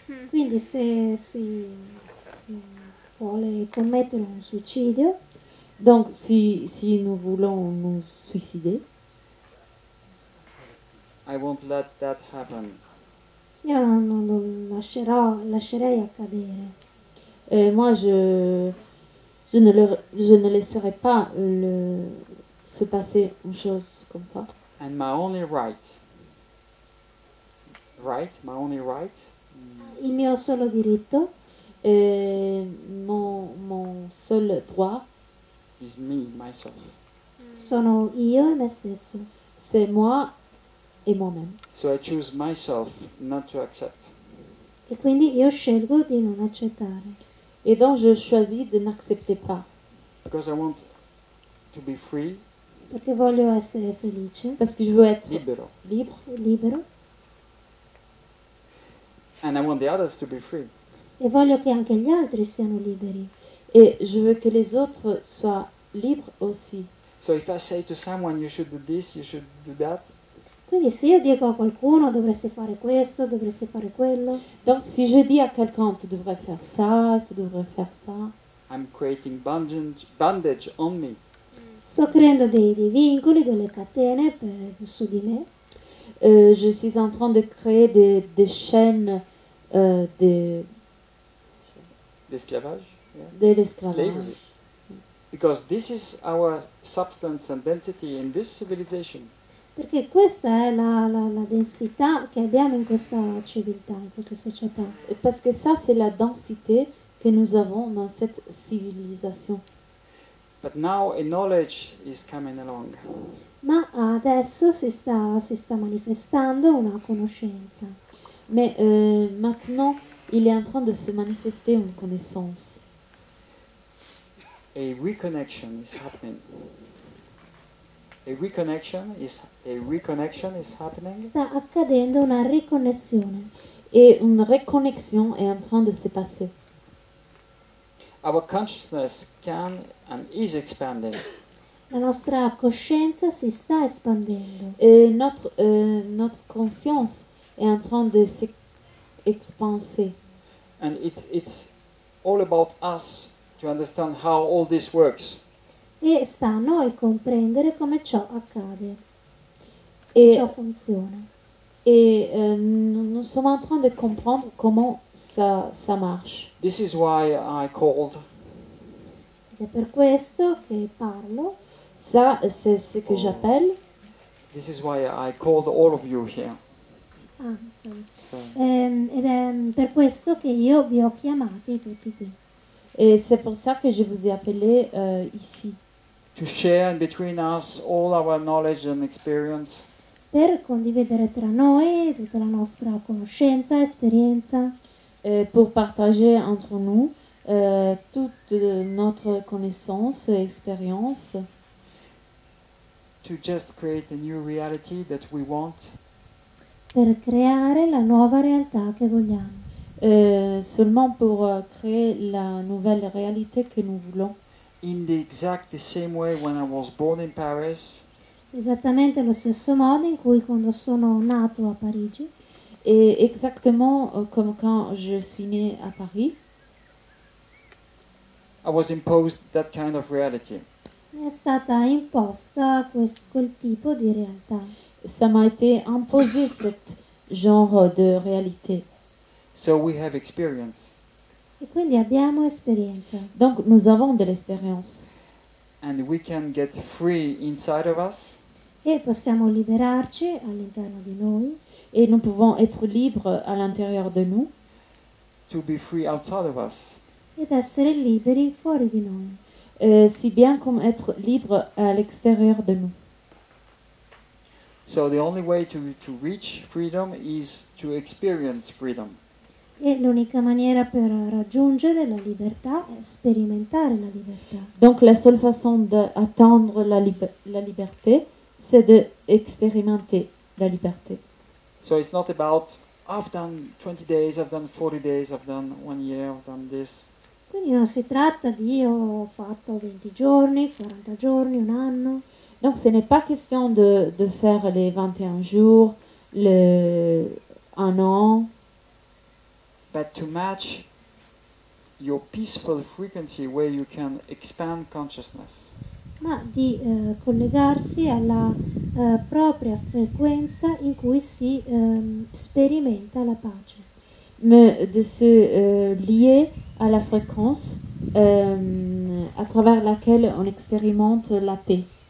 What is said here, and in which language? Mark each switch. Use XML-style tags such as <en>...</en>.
<it>Quindi se si vuole commettere un suicidio,</it> <fr>Donc si nous voulons nous suicider,</fr> <en>I won't let that happen.</en> <it>io non lo lascerei accadere.</it> <fr>moi je ne laisserai pas se passer une chose comme ça.</fr> <en>And my only right, my only right</en> <it>Il mio solo diritto</it> <fr>Et mon seul droit,</fr> <en>is me, myself.</en> <it>sono io e me stesso.</it> <fr>c'est moi et moi-même.</fr> <en>So I choose myself not to accept.</en> <it>E quindi io scelgo di non accettare.</it> <fr>Et donc je choisis de n'accepter pas.</fr> <en>Because I want to be free,</en> <it>Perché voglio essere felice,</it> <fr>Parce que je veux être</fr> <it>libero.</it> <fr>libre.</fr> <it>libero,</it> <en>And I want the others to be free.</en> <it>e voglio che anche gli altri siano liberi.</it> <fr>Et je veux que les autres soient libres aussi.</fr> <en>So if I say to someone, you should do this, you should do that,</en> <it>Quindi se io dico a qualcuno dovresti fare questo, dovresti fare quello,</it> <fr>Donc si je dis à quelqu'un, tu devrais faire ça, tu devrais faire ça,</fr> <en>I'm creating bondage on me.</en> <it>sto creando dei vincoli, delle catene su di me,</it> <fr>je suis en train de créer des chaînes L'esclavage. Yeah. de l'esclavage.</fr> <en>Slavery. Because this is our substance and density in this civilization.</en> <it>perché questa è la densità che abbiamo in questa civiltà, in questa società.</it> <fr>Parce que ça, c'est la densité que nous avons dans cette civilisation.</fr> <en>But now a knowledge is coming along.</en> <it>Ma adesso si sta manifestando una conoscenza.</it> <fr>Mais maintenant, il est en train de se manifester une connaissance.</fr> <en>A reconnection is happening. A reconnection is happening.</en> <it>Sta accadendo una riconnessione.</it> <fr>Et une reconnexion est en train de se passer.</fr> <en>Our consciousness can and is expanding.</en> <it>La nostra coscienza si sta espandendo.</it> <fr>Et notre conscience est en train de s'expanser.</fr> <en>And it's all about us to understand how all this works.</en> <it>E sta a noi comprendere come ciò accade,</it> <fr>Et,</fr> <it>ciò funziona.</it> <fr>et nous sommes en train de comprendre comment ça marche.</fr> <en>This is why I called</en> <it>Ed è per questo che parlo,</it> <fr>Ça, c'est ce que j'appelle,</fr> <en>this is why I called all of you here. sorry. So,</en> <it>Ed è per questo che io vi ho chiamati tutti qui,</it> <fr>et c'est pour ça que je vous ai appelé ici,</fr> <en>to share in between us all our knowledge and experience,</en> <it>per condividere tra noi tutta la nostra conoscenza, esperienza,</it> <fr>pour partager entre nous toute notre connaissance et expérience,</fr> <en>to just create a new reality that we want,</en> <it>per creare la nuova realtà che vogliamo.</it> <fr>seulement pour créer la nouvelle réalité que nous voulons.</fr> <en>in the same way when I was born in Paris,</en> <it>Esattamente allo stesso modo in cui quando sono nato a Parigi,</it> <fr>Et exactement comme quand je suis née à Paris,</fr> <en>I was imposed that kind of reality.</en> <it>mi è stata imposta quel tipo di realtà.</it> <fr>ça m'a été imposé ce genre de réalité.</fr> <en>So we have experience.</en> <it>E quindi abbiamo esperienza</it> <fr>Donc nous avons de l'expérience.</fr> <en>And we can get free inside of us</en> <it>e possiamo liberarci all'interno di noi</it> <fr>Et nous pouvons être libres à l'intérieur de nous</fr> <en>to be free outside of us.</en> <it>ed essere liberi fuori di noi.</it> <fr>si bien comme être libre à l'extérieur de nous.</fr> <en>So the only way to reach freedom is to experience freedom.</en> <it>E l'unica maniera per raggiungere la libertà è sperimentare la libertà.</it> <fr>Donc la seule façon d'atteindre la liberté, c'est d'expérimenter la liberté.</fr> <en>So it's not about, I've done 20 days, I've done 40 days, I've done 1 year, I've done this.</en> <it>Quindi non si tratta di io ho fatto 20 giorni, 40 giorni, un anno.</it> <fr>Donc ce n'est pas question de faire les 21 jours, un an,</fr> <en>But to match your peaceful frequency where you can expand consciousness.</en> <it>Ma di collegarsi alla propria frequenza in cui si sperimenta la pace.</it> <fr>mais de se lier à la fréquence à travers laquelle on expérimente la paix.</fr>